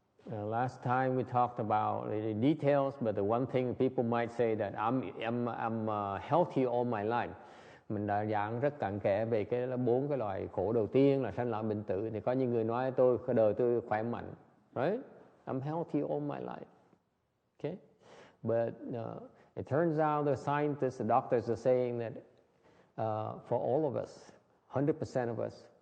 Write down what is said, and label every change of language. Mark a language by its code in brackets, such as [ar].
[en] Last time we talked about the details, but the one thing people might say that I'm healthy all my life. [vi] Mình đã giảng rất cặn kẽ về cái 4 cái loại khổ đầu tiên là sanh lão bệnh tử. Thì có những người nói đời tôi khỏe mạnh, right? [en] I'm healthy all my life. Okay, but it turns out the scientists, the doctors are saying that for all of us, 100% of us,